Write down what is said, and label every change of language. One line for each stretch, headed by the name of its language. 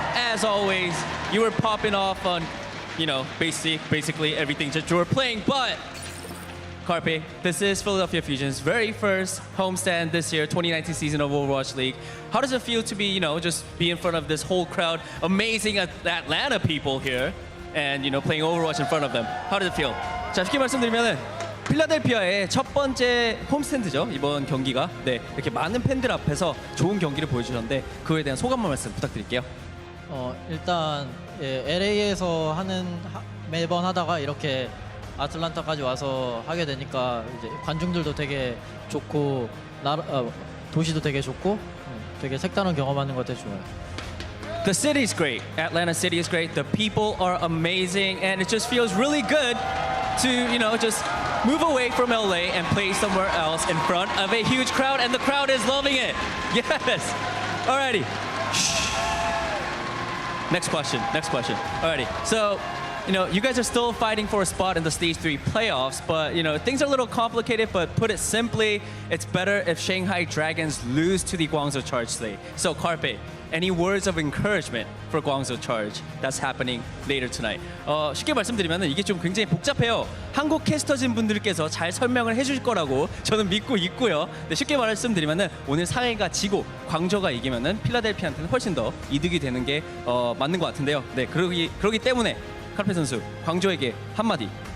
English: As always, you were popping off on, basically everything that you were playing. But Carpe, this is Philadelphia Fusion's very first homestand this year, 2019 season of Overwatch League. How does it feel to be, just be in front of this whole crowd, amazing Atlanta people here, and, playing Overwatch in front of them? How does it feel?
Korean: 자, 쉽게 말씀드리면은 필라델피아의 첫 번째 홈스탠드죠, 이번 경기가. 네, 이렇게 많은 팬들 앞에서 좋은 경기를 보여주셨는데 그거에 대한 소감 말씀 부탁드릴게요. 일단 LA에서 매번 하다가 이렇게 아틀란타까지 와서 하게 되니까 이제 관중들도 되게 좋고 도시도 되게 좋고 되게 색다른 경험하는 것 같아 좋아요.
English: The city is great. Atlanta City is great. The people are amazing, and it just feels really good to, just move away from LA and play somewhere else in front of a huge crowd, and the crowd is loving it. Yes. Alrighty. Next question. Alrighty. So, you guys are still fighting for a spot in the Stage 3 playoffs, but, things are a little complicated, but put it simply, it's better if Shanghai Dragons lose to the Guangzhou Charge today. So, Carpe, any words of encouragement for Guangzhou Charge that's happening later tonight?
Korean: 쉽게 말씀드리면 이게 좀 굉장히 복잡해요. 한국 캐스터진 분들께서 잘 설명을 해줄 거라고 저는 믿고 있고요. 네, 쉽게 말씀드리면 오늘 상해가 지고 광저가 이기면 필라델피아한테는 훨씬 더 이득이 되는 게 맞는 것 같은데요. 네, 그러기 때문에 카르페 선수, 광저에게 한마디.